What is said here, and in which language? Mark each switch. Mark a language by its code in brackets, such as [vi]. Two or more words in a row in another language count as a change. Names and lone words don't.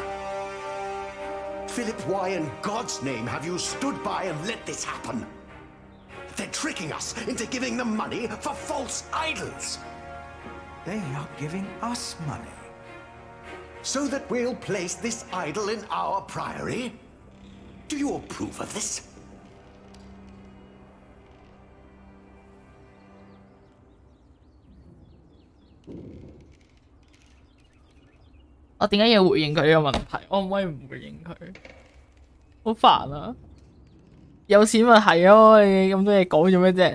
[en] Philip, why in God's name have you stood by and let this happen? They're tricking us into giving them money for false idols. They are giving us money. So that we'll place this idol in our priory? Do you approve of this? [yue] 我點解要回應佢呢個問題？我唔可以唔回應佢，好煩啊！有錢咪係咯，你咁多嘢講做咩啫？